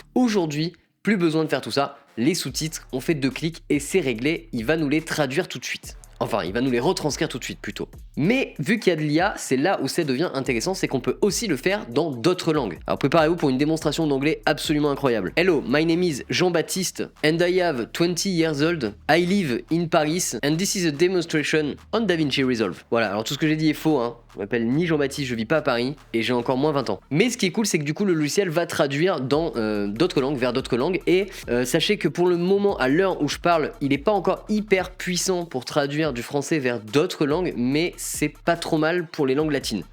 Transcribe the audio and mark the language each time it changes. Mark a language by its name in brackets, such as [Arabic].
[French] Aujourd'hui, plus besoin de faire tout ça, les sous-titres, on fait 2 clics et c'est réglé, il va nous les traduire tout de suite. Enfin, il va nous les retranscrire tout de suite plutôt. Mais vu qu'il y a de l'IA, c'est là où ça devient intéressant, c'est qu'on peut aussi le faire dans d'autres langues. Alors préparez-vous pour une démonstration d'anglais absolument incroyable. [English] Hello, my name is Jean-Baptiste and I have 20 years old. I live in Paris and this is a demonstration on DaVinci Resolve. [French] Voilà, alors tout ce que j'ai dit est faux, hein. Je m'appelle ni Jean-Baptiste, je vis pas à Paris et j'ai encore moins 20 ans. Mais ce qui est cool, c'est que du coup le logiciel va traduire dans d'autres langues, vers d'autres langues. Et sachez que pour le moment, à l'heure où je parle, il n'est pas encore hyper puissant pour traduire du français vers d'autres langues, mais c'est pas trop mal pour les langues latines.